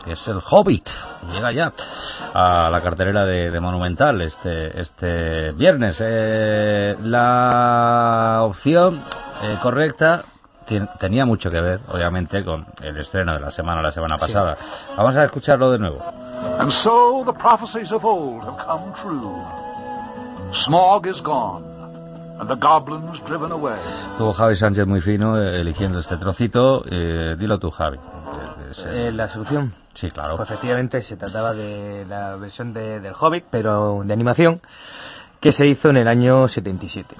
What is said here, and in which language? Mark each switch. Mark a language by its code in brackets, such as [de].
[es] Que es El Hobbit. Llega ya a la cartelera de Monumental este viernes. La opción correcta. Tenía mucho que ver, obviamente, con el estreno de la semana pasada. Sí. Vamos a escucharlo de nuevo. [en] And so the prophecies of old have come true. Smaug is gone, and the goblins driven away. [es] Tuvo Javi Sánchez muy fino eligiendo este trocito. Dilo tú, Javi. La solución. Sí, claro. Pues efectivamente se trataba de la versión del Hobbit, pero de animación, que se hizo en el año 77.